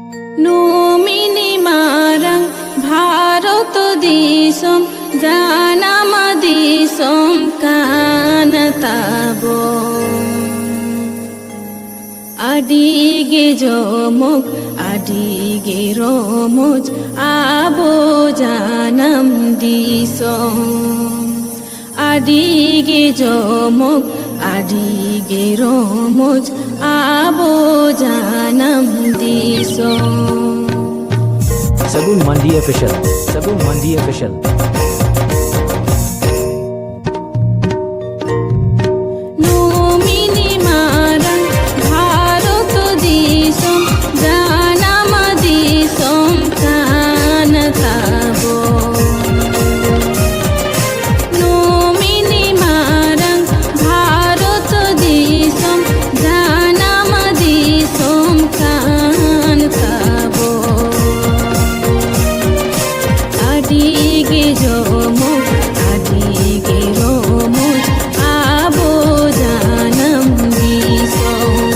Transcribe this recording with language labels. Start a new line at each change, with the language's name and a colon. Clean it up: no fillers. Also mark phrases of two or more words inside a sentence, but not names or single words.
Santali: নুমিনি মারাং ভারত দিশম জানাম দিশম কানতাব আডিগে জমক আডিগে রমজ আবো জানাম দিশম আডিগে জমক আডিগে রমজ আবো জানাম দিশম
English: Sagun Mandi Official. Sagun Mandi Official.
Santali: নুমিনি মারাং ভারত দিশম জানাম দিশম কানতাব নুমিনি মারাং ভারত দিশম জানাম দিশম কানতাব আডিগে জমক আডিগে রমজ আবো জানাম দিশম